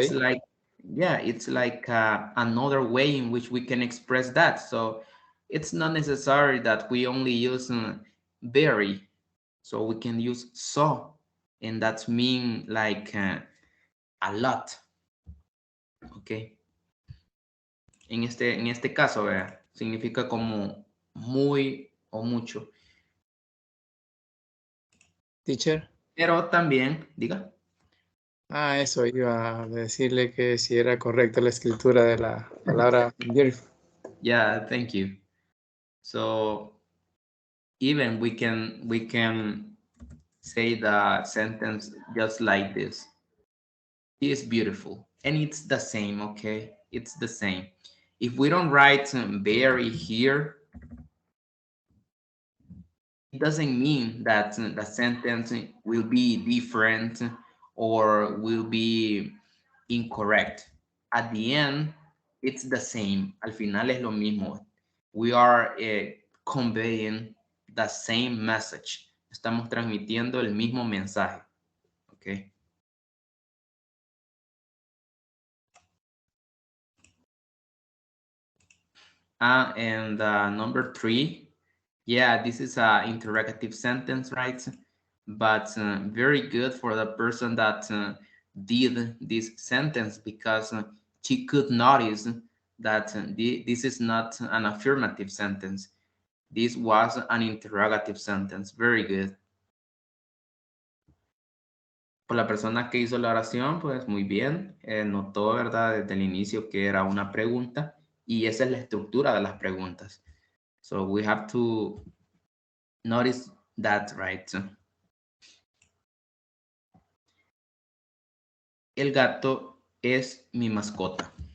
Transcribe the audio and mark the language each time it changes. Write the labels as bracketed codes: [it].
[en] It's like, yeah, it's like another way in which we can express that. So it's not necessary that we only use very. So we can use so, and that's mean like a lot. [es] Okay. En este caso, ¿verdad? Significa como muy o mucho. [en] Teacher. [es] Pero también, diga. Eso iba a decirle que si era correcta la escritura de la palabra beautiful. [en] Yeah, thank you. So even we can say the sentence just like this. She is beautiful, and it's the same, okay? It's the same. If we don't write very here, it doesn't mean that the sentence will be different or will be incorrect. At the end, it's the same. [es] Al final es lo mismo. [en] We are conveying the same message. [es] Estamos transmitiendo el mismo mensaje. [en] Okay. And number 3, yeah, this is an interrogative sentence, right? But very good for the person that did this sentence, because she could notice that this is not an affirmative sentence. This was an interrogative sentence. Very good. [es] Por la persona que hizo la oración, pues muy bien. Notó, ¿verdad? Desde el inicio que era una pregunta, y esa es la estructura de las preguntas. [en] So we have to notice that, right? [es] El gato es mi mascota.